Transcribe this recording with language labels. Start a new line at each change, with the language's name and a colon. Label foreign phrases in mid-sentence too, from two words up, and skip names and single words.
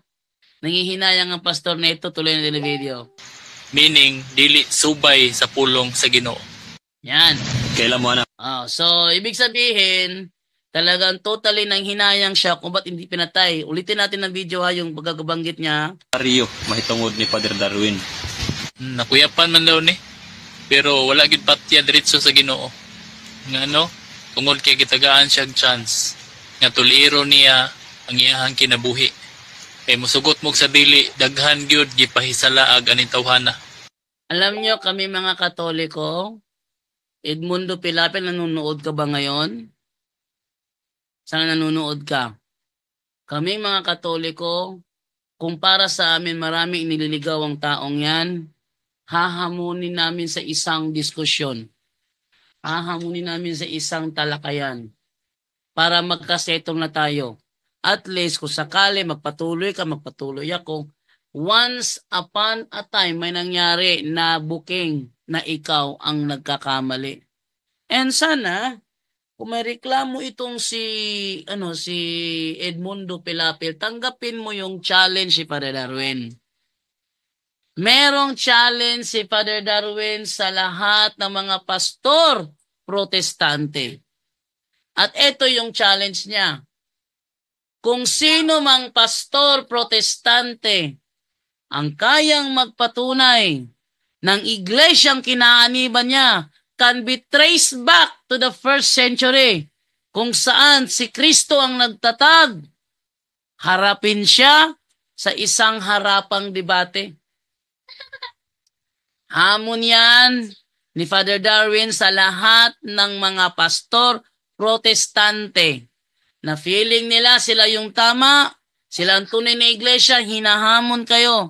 Filipino: Nangihinayang ang pastor na ito, tuloy na video.
Cebuano: Meaning, dili subay sa pulong sa Ginoo.
Filipino: Yan. Kailan mo na? So, ibig sabihin, talagang totally nang hinayang siya kung ba't hindi pinatay. Ulitin natin ang video ha, yung pagkabanggit niya.
Cebuano: Rio, mahitungod ni Father Darwin. Nakuyapan man daw ni. Pero wala gid patya diretso sa Ginoo. Ngano? Tungod kay gitagaan siya chance. Nga tuliro niya ang iyahang kinabuhi. Kay musugot mo sa dili, daghan gyud gipahisalaag aning tawhana.
Filipino: Alam nyo kami mga Katoliko, Edmundo Pilapil, nanonood ka ba ngayon? Saan nanonood ka? Kami mga Katoliko, kung para sa amin maraming inililigaw ang taong yan, hahamunin namin sa isang diskusyon. Hahamunin namin sa isang talakayan para magkasetong na tayo. At least kung sakali magpatuloy ka, magpatuloy ako.
English: Once upon a time
Filipino: may nangyari na booking na ikaw ang nagkakamali. And sana, kung may reklamo itong si Edmundo Pilapil, tanggapin mo yung challenge si Father Darwin. Merong challenge si Father Darwin sa lahat ng mga pastor protestante. At ito yung challenge niya. Kung sino mang pastor protestante ang kayang magpatunay ng iglesyang kinaaniban niya
English: can be traced back to the first century
Filipino: kung saan si Kristo ang nagtatag, harapin siya sa isang harapang debate. Hamon yan ni Father Darwin sa lahat ng mga pastor protestante na feeling nila sila yung tama, sila ang tunay na iglesia, hinahamon kayo.